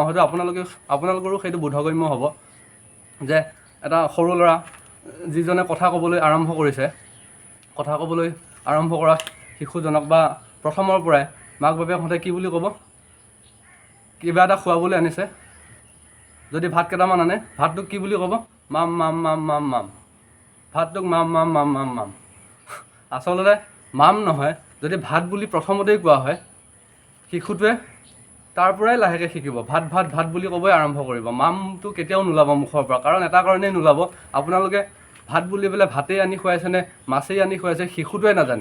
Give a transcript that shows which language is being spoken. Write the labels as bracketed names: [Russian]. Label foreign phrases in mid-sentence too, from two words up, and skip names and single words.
[Assamese] হয়তো আপোনালোকৰো সেইটো বোধগম্য হ'ব যে এটা সৰু ল'ৰা যিজনে কথা ক'বলৈ আৰম্ভ কৰা শিশুজনক বা প্ৰথমৰ পৰাই মাক বাপেকহঁতে কি বুলি ক'ব? কিবা এটা খুৱাবলৈ আনিছে, যদি ভাত কেইটামান আনে, ভাতটোক কি বুলি ক'ব? মাম মাম মাম মাম মাম। ভাতটোক মাম মাম মাম মাম মাম। আচলতে মাম নহয়, যদি ভাত বুলি প্ৰথমতেই কোৱা হয়, শিশুটোৱে তাৰ পৰাই লাহেকৈ শিকিব, ভাত ভাত ভাত বুলি ক'বই আৰম্ভ কৰিব। মামটো কেতিয়াও নোলাব মুখৰ পৰা, কাৰণ এটা কাৰণেই নোলাব, আপোনালোকে ভাত বুলি পেলাই ভাতেই আনি খুৱাইছেনে মাছেই আনি খুৱাইছে শিশুটোৱে নাজানে।